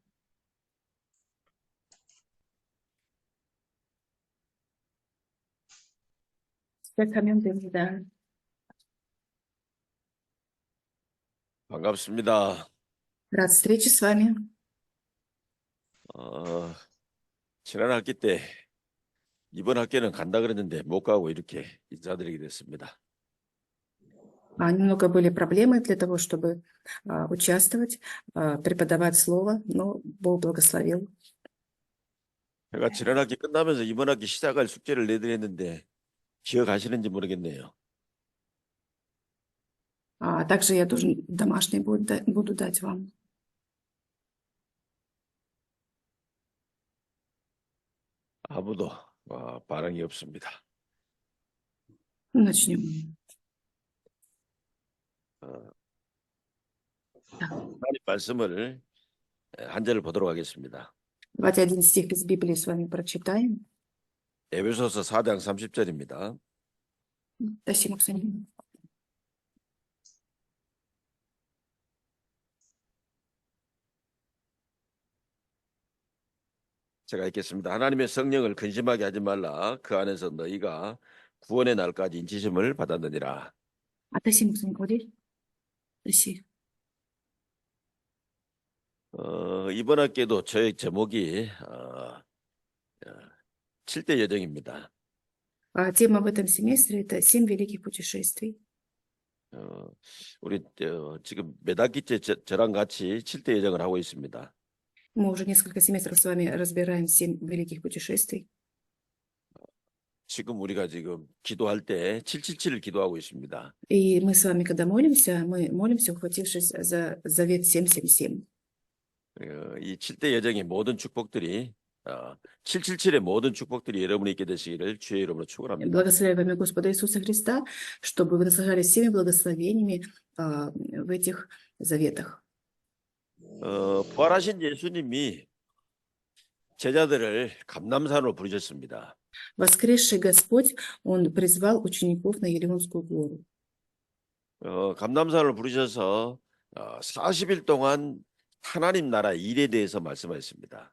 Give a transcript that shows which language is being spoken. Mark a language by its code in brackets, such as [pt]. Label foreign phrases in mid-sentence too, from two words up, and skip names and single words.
[ko] 시작하면 됩니다. 반갑습니다. [ru] Рад встрече с вами. [ko] 지난 학기 때 이번 학기는 간다 그랬는데 못 가고 이렇게 인사드리게 됐습니다. [ru] Немного были проблемы для того, чтобы участвовать, преподавать слово, но Бог благословил. [ko] 제가 지난 학기 끝나면서 이번 학기 시작할 숙제를 내드렸는데 기억하시는지 모르겠네요. [ru] Также я должен домашний буду дать вам. [ko] 아무도 반응이 없습니다. [ru] Начнем. [ko] 하나님 말씀을 한 절을 보도록 하겠습니다. [ru] Давайте один стих из Библии с вами прочитаем. [ko] 에베소서 4장 30절입니다. 다시 목사님. 제가 읽겠습니다. 하나님의 성령을 근심하게 하지 말라. 그 안에서 너희가 구원의 날까지 인치심을 받았느니라. 다시 목사님 어디? 다시. 이번 학기에도 저의 제목이 7대 여정입니다. [ru] Тема в этом семестре – это 7 великих путешествий. [ko] 우리 지금 몇 학기째 저랑 같이 7대 여정을 하고 있습니다. [ru] Мы уже несколько семестров с вами разбираем 7 великих путешествий. [ko] 지금 우리가 지금 기도할 때 777을 기도하고 있습니다. [ru] И мы с вами, когда молимся, мы молимся, ухватившись за завет 777. [ko] 이 7대 여정의 모든 축복들이 777의 모든 축복들이 여러분이 있게 되시기를 주의 이름으로 축원합니다. [ru] Благословляю во имя Господа Иисуса Христа, чтобы вы наслаждались всеми благословениями в этих заветах. [ko] 부활하신 예수님이 제자들을 감람산으로 부르셨습니다. [ru] Воскресший Господь, Он призвал учеников на Елеонскую гору. [ko] 감람산을 부르셔서 40일 동안 하나님 나라 일에 대해서 말씀하셨습니다.